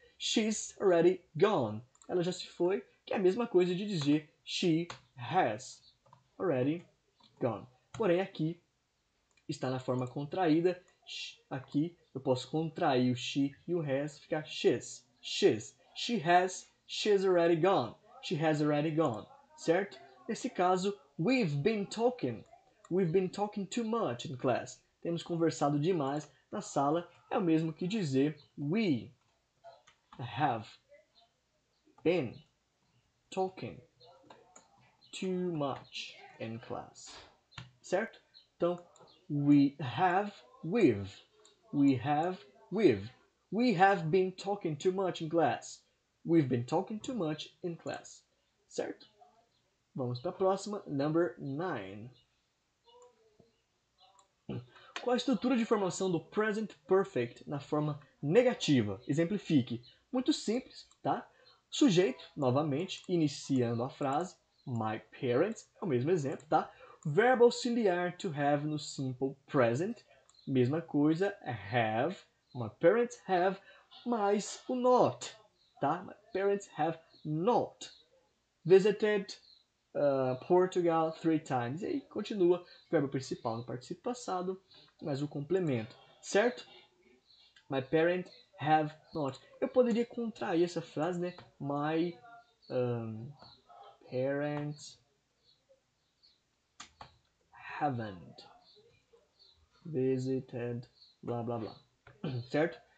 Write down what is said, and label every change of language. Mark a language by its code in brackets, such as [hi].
[en] She's already gone. [pt] Ela já se foi, que é a mesma coisa de dizer [en] she has already gone. [pt] Porém, aqui está na forma contraída. Aqui eu posso contrair o she e o has, ficar she's. [en] She's. She has. She's already gone. She has already gone. Certo? [pt] Nesse caso, [en] we've been talking. We've been talking too much in class. [pt] Temos conversado demais na sala. É o mesmo que dizer [en] we have been talking too much in class. [pt] Certo? Então, [en] we have with. We have with. We have been talking too much in class. We've been talking too much in class. [pt] Certo? Vamos para a próxima. [en] Number 9. [pt] Qual a estrutura de formação do present perfect na forma negativa? Exemplifique. Muito simples, tá? Sujeito, novamente, iniciando a frase. My parents, é o mesmo exemplo, tá? Verbo auxiliar to have no simple present. Mesma coisa, have. [en] My parents have, [pt] mais o [en] not, [pt] tá? [en] My parents have not visited Portugal 3 times. [pt] E aí continua verbo principal no particípio passado, mais o complemento, certo? [en] My parents have not. [pt] Eu poderia contrair essa frase, né? [en] My parents haven't visited, [pt] blá blá blá. Certo?